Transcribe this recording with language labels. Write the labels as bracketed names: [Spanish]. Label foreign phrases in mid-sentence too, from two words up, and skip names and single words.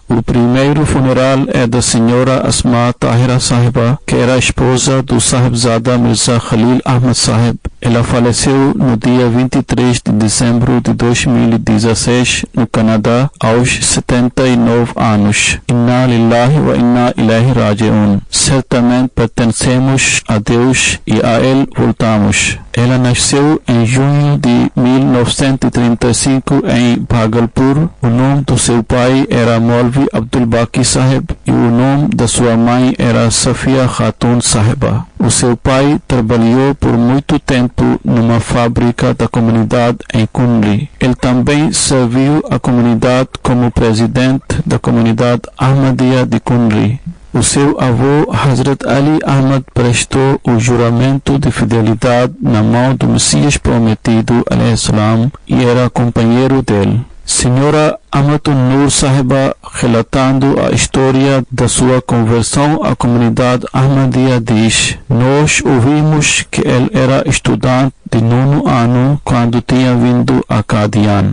[Portuguese] O primeiro funeral é da senhora Asma Tahira Sahiba, que era esposa do Sahibzada Mirza Khalil Ahmad Sahib. Ela faleceu no dia 23 de dezembro de 2016 no Canadá, aos 79 anos. [Arabic] إنا لله وإنا إليه راجعون. [Portuguese] Certamente pertencemos a Deus e a Ele voltamos. Ela nasceu em junho de 1935 em Bhagalpur. O nome do seu pai era Maulvi Abdul Baqi Sahib e o nome da sua mãe era Safia Khatun Sahiba. O seu pai trabalhou por muito tempo numa fábrica da comunidade em Cunri. Ele também serviu a comunidade como presidente da comunidade Ahmadiyya de Cunri. O seu avô, Hazrat Ali Ahmad, prestou o juramento de fidelidade na mão do Messias prometido, [Arabic] عليه السلام, [Portuguese] e era companheiro dele. Senhora Amatun Nur Sahiba, relatando a história da sua conversão à comunidade Ahmadiyya, diz: nós ouvimos que ele era estudante de 9º ano quando tinha vindo a Qadian.